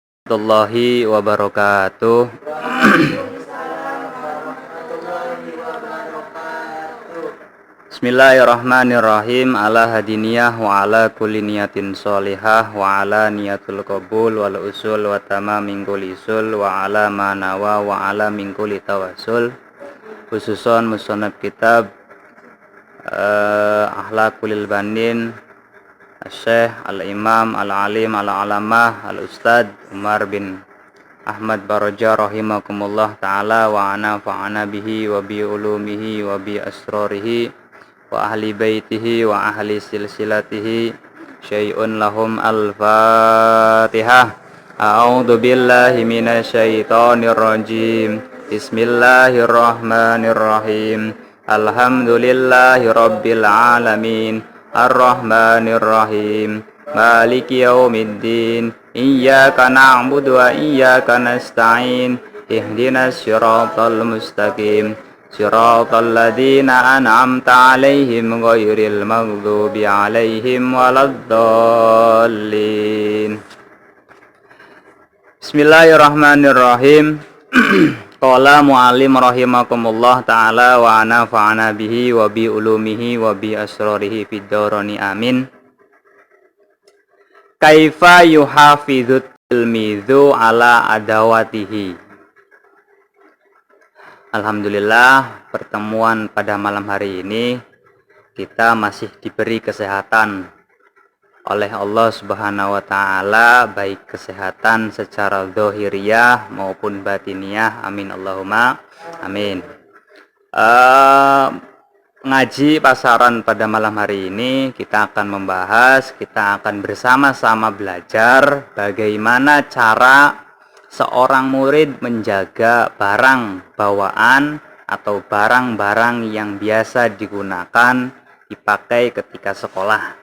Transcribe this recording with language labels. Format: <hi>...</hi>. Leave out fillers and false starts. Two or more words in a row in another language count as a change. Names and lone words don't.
<ar>ورحمة الله وبركاته بسم الله الرحمن الرحيم. على هادنية وعلى كل نية صالحة وعلى نية القبول والوصول وتمام من كل وصول وعلى ما نوى وعلى من كل توسل. خصوصا مصنف كتاب أخلاق البنين شيخ الإمام العالم العلامة الأستاذ عمر بن أحمد باراجا رحمكم الله تعالى ونفعنا به وبعلومه وبأسراره وأهل بيته وأهل سلسلته شيء لهم الفاتحة. أعوذ بالله من الشيطان الرجيم. بسم الله الرحمن الرحيم الحمد لله رب العالمين. الرحمن الرحيم مالك يوم الدين. إياك نعبد وإياك نستعين. اهدنا الصراط المستقيم صراط الذين أنعمت عليهم غير المغضوب عليهم ولا الضالين. بسم الله الرحمن الرحيم. قال معلم رحمكم الله تعالى ونفعنا به وبعلومه وبأسراره في الدارين آمين. كيف يحافظ تلميذ على أدواته.</ar> <id>Alhamdulillah, pertemuan pada malam hari ini kita masih diberi kesehatan oleh Allah</id> <ar>سبحانه وتعالى,</ar> <id>baik kesehatan secara zahiriyah maupun batiniyah.</id> <ar>آمين اللهم آمين.</ar> <id>Ngaji pasaran pada malam hari ini kita akan membahas, kita akan bersama-sama belajar bagaimana cara seorang murid menjaga barang bawaan atau barang-barang yang biasa digunakan dipakai ketika sekolah.</id>